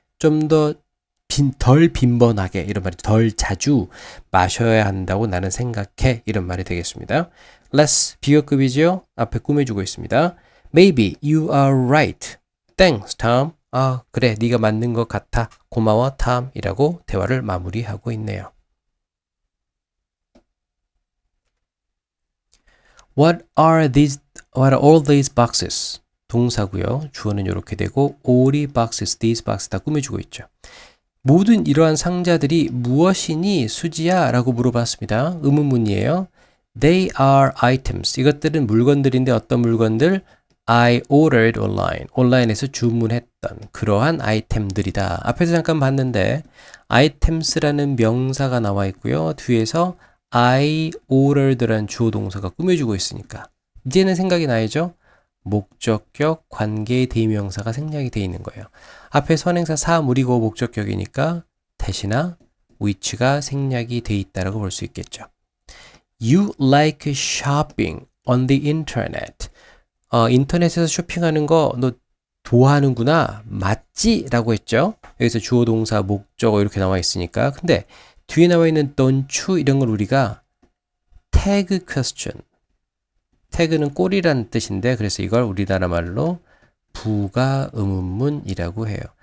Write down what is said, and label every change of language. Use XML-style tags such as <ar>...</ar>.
<ko>좀 더 덜 빈번하게 이런 말이 덜 자주 마셔야 한다고 나는 생각해. 이런 말이 되겠습니다. less 비교급이죠. 앞에 꾸며주고 있습니다.</ko> <en>Maybe you are right. Thanks, Tom.</en> <ko>아, 그래. 네가 맞는 것 같아. 고마워, Tom. 이라고 대화를 마무리하고 있네요.</ko> <en>What are all these boxes?</en> <ko>동사고요. 주어는 이렇게 되고 all이 boxes, these boxes 다 꾸며주고 있죠. 모든 이러한 상자들이 무엇이니 수지야? 라고 물어봤습니다. 의문문이에요.</ko> <en>They are items.</en> <ko>이것들은 물건들인데 어떤 물건들?</ko> <en>I ordered online.</en> <ko>온라인에서 주문했던 그러한 아이템들이다. 앞에서 잠깐 봤는데 items라는 명사가 나와 있고요. 뒤에서 I ordered라는 주어 동사가 꾸며주고 있으니까 이제는 생각이 나야죠. 목적격 관계의 대명사가 생략이 되어 있는 거예요. 앞에 선행사 사물이고 목적격이니까 대신나 which가 생략이 되어 있다고 볼 수 있겠죠.</ko> <en>You like shopping on the internet.</en> <ko>인터넷에서 쇼핑하는 거 너 좋아하는구나. 맞지? 라고 했죠. 여기서 주어 동사 목적어 이렇게 나와 있으니까. 근데 뒤에 나와 있는</ko> <en>don't you</en> <ko>이런 걸 우리가 tag question. 태그는 꼬리라는 뜻인데 그래서 이걸 우리나라 말로 부가 의문문이라고 해요.</ko>